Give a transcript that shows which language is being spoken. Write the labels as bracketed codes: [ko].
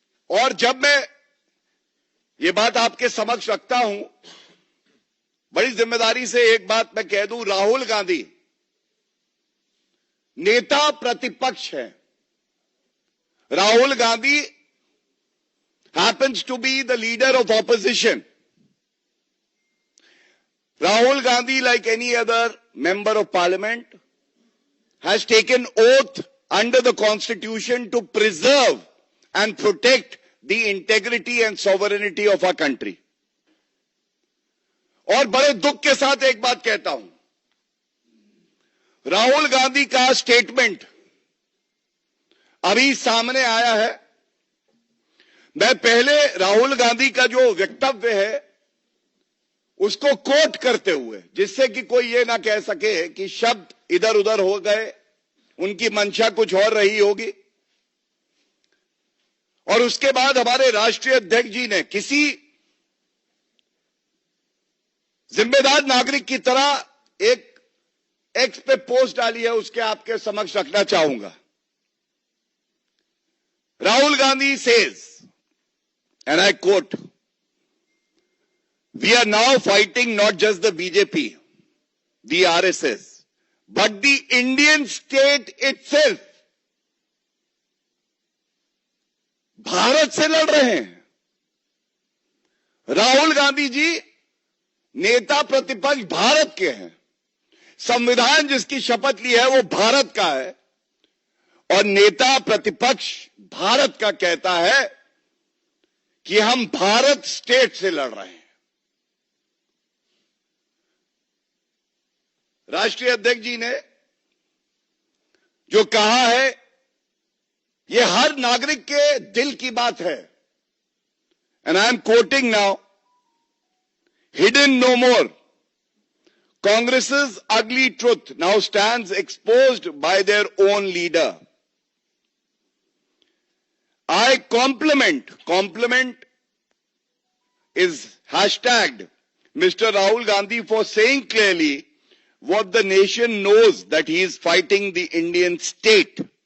[hi] और जब मैं ये बात आपके समक्ष रखता हूं, बड़ी जिम्मेदारी से एक बात मैं कह दूं, राहुल गांधी नेता प्रतिपक्ष है। [en] Rahul Gandhi happens to be the leader of opposition. Rahul Gandhi, like any other member of parliament, has taken oath under the Constitution to preserve and protect the integrity and sovereignty of our country. [hi] और बड़े दुख के साथ एक बात कहता हूं, राहुल गांधी का स्टेटमेंट अभी सामने आया है। मैं पहले राहुल गांधी का जो वक्तव्य है उसको कोट करते हुए, जिससे कि कोई ये ना कह सके कि शब्द इधर उधर हो गए, उनकी मंशा कुछ और रही होगी। और उसके बाद हमारे राष्ट्रीय अध्यक्ष जी ने किसी जिम्मेदार नागरिक की तरह एक एक्स पे पोस्ट डाली है, उसके आपके समक्ष रखना चाहूंगा। [en] Rahul Gandhi says, and I quote, "We are now fighting not just the BJP, the RSS, but the Indian state itself." [hi] Bharat से लड़ रहे हैं। राहुल गांधी जी नेता प्रतिपक्ष भारत के हैं। संविधान जिसकी शपथ ली है वो भारत का है, और नेता प्रतिपक्ष भारत का कहता है कि हम भारत स्टेट से लड़ रहे हैं। राष्ट्रीय अध्यक्ष जी ने जो कहा है ये हर नागरिक के दिल की बात है। [en] And I am quoting now, "Hidden no more. Congress's ugly truth now stands exposed by their own leader." I compliment is hashtagged Mr. Rahul Gandhi for saying clearly what the nation knows, that he is fighting the Indian state.